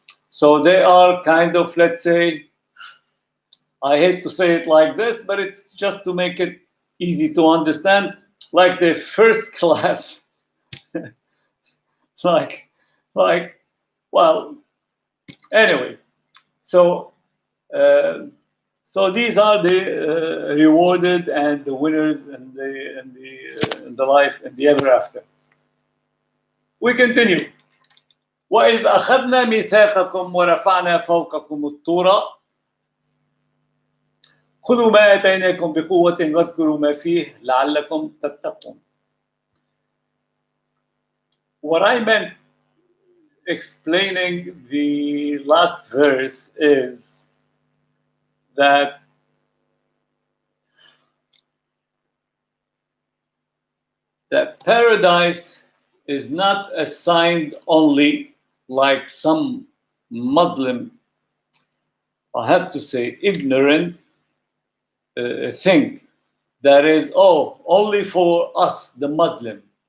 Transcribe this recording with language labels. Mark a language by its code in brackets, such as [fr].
[en] So they are kind of, let's say, I hate to say it like this, but it's just to make it easy to understand, like the first class, like, well, anyway. So, so these are the rewarded and the winners and the life and the ever after. We continue. [ar] وإذ أخذنا ميثاقكم ورفعنا فوقكم الطور خذوا ما آتيناكم بقوة واذكروا ما فيه لعلكم تتقون. [en] What I meant explaining the last verse is that paradise is not assigned only, like some Muslim, I have to say, ignorant thing, that is, only for us, the Muslim.